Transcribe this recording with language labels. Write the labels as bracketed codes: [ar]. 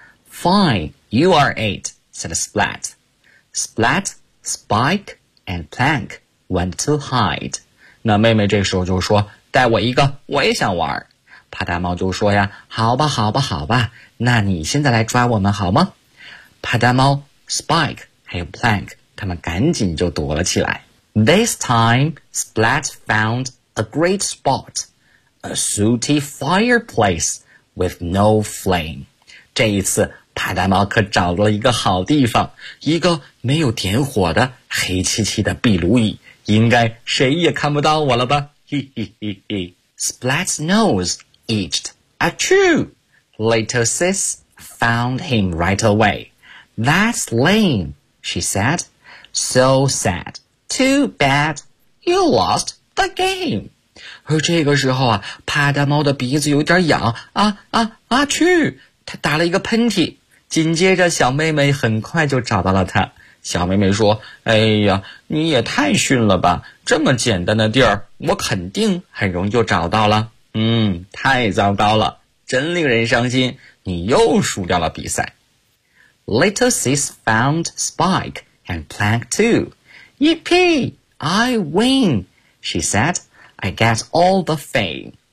[en] Fine, you are it, said Splat. Splat, Spike, and Plank went to hide. [zh] 那妹妹这时候就说，带我一个，我也想玩。啪嗒猫就说呀，好吧好吧好吧，那你现在来抓我们好吗？啪嗒猫、Spike 还有 Plank 他们赶紧就躲了起来。 [en] This time, Splat found a great spot, a sooty fireplace with no flame. [zh] 这一次啪嗒猫可找到了一个好地方，一个没有点火的黑漆漆的壁炉椅，应该谁也看不到我了吧。 [en] Splat's nose itched. Achoo! Little sis found him right away. That's lame, she said. So sad. Too bad. You lost the game. [zh] 而这个时候啊，啪嗒猫的鼻子有点痒啊啊啊去，他打了一个喷嚏。紧接着小妹妹很快就找到了他。小妹妹说，哎呀，你也太逊了吧，这么简单的地儿我肯定很容易就找到了。太糟糕了，真令人伤心，你又输掉了比赛。 [en] Little sis found Spike and Plank too. Yippee! I win! She said, I get all the fame.